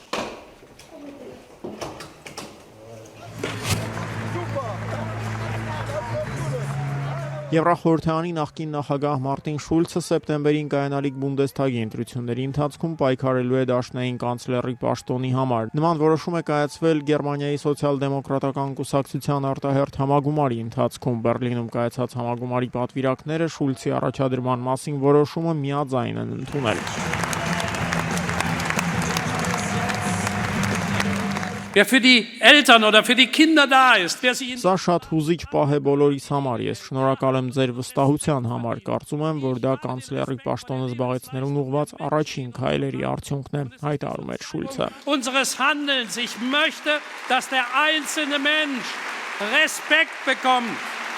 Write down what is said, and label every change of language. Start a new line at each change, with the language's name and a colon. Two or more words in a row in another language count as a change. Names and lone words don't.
Armenian: Եվրախորհրդարանի նախկին նախագահ Մարտին Շուլցը սեպտեմբերին կայանալիք Բունդեսթագի ընտրությունների ընթացքում պայքարելու է դաշնային կանցլերի պաշտոնի համար։ Նման որոշում է կայացվել Գերմանիայի սոցիալ-դեմոկրատական կուսակցության արտահերթ համագումարի ընթացքում։ Բեռլինում կայացած համագումարի պատվիրակները Շուլցի առաջադրման մասին որոշումը միաձայն են ընդունել։
German: Wer für die Eltern oder für die Kinder da ist, wer sich
Armenian: Սա շատ հուզիչ պահ է բոլորիս համար։ Ես շնորհակալ եմ ձեր վստահության համար։ Կարծում եմ, որ դա կանցլերի պաշտոնը զբաղեցնելուն ուղղված առաջին քայլերի արդյունքն է, հայտարարում է Շուլցը։
German: unseres Handelns. Ich möchte, dass der einzelne Mensch Respekt bekommt.